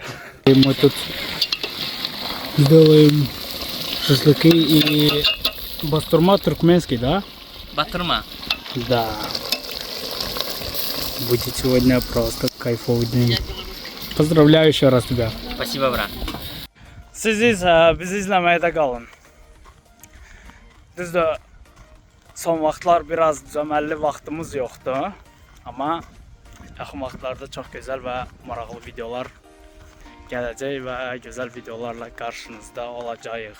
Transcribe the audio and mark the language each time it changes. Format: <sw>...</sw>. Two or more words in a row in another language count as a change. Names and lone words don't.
<ru>И мы тут сделаем шашлыки и бастурма туркменский, да? Батурма. Да. Будет сегодня просто кайфовый день. Поздравляю еще раз тебя. Спасибо, брат.</ru> <az>Siz isə bizi izləməkdə qalın. Düzdür, son vaxtlar biraz düzəməlli vaxtımız yoxdur. Amma yaxın vaxtlarda çox gözəl və maraqlı videolar gələcək və gözəl videolarla qarşınızda olacağıq.</az>